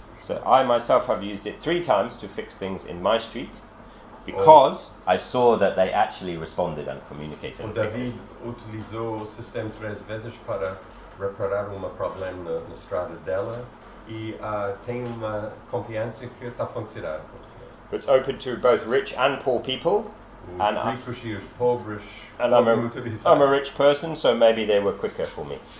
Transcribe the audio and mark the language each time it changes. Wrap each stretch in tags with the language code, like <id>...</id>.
<en>So I myself have used it 3 times to fix things in my street, because I saw that they actually responded and communicated.</en> <pt>O David utilizou o sistema 3 vezes para reparar um problema na estrada dela. E tem uma confiança que está funcionando.</pt> <en>It's open to both rich and poor people. I'm a rich person, so maybe they were quicker for me.</en>